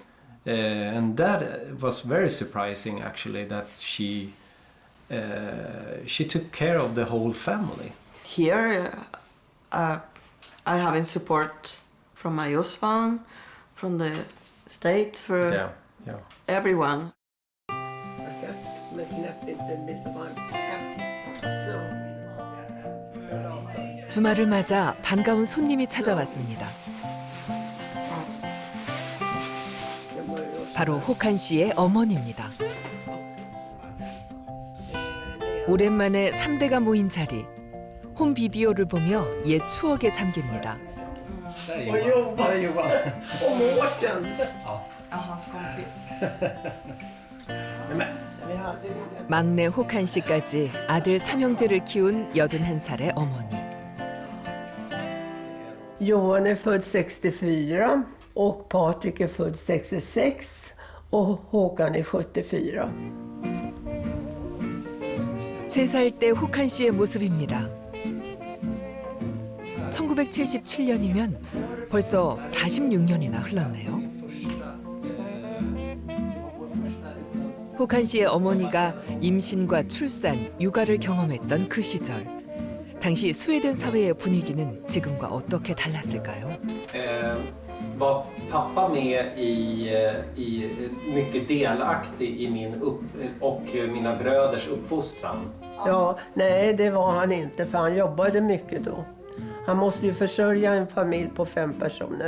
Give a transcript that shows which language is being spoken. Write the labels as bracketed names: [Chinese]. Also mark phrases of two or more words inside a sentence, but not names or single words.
[English] And that was very surprising actually, that she took care of the whole family. Here I have support from my husband, from the state, for everyone. [Korean] 주말을 맞아 반가운 손님이 찾아왔습니다. 바로 혹한 씨의 어머니입니다. 오랜만에 3대가 모인 자리. 홈 비디오를 보며 옛 추억에 잠깁니다. 막내 혹한 씨까지 아들 삼형제를 키운 81살의 어머니. [Swedish] Johan är född 64 och Patrik är född 66 och Håkan är 74. [Korean] 3살 때 혹한 씨의 모습입니다. 1977년이면 벌써 46년이나 흘렀네요. 혹한 씨의 어머니가 임신과 출산, 육아를 경험했던 그 시절. 당시 스웨덴 사회의 분위기는 지금과 어떻게 달랐을까요? [Swedish] Var pappa med i mycket delaktig i min och mina bröders uppfostran? Ja, nej det var han inte för han jobbade mycket då. Han måste ju försörja en familj på 5 personer.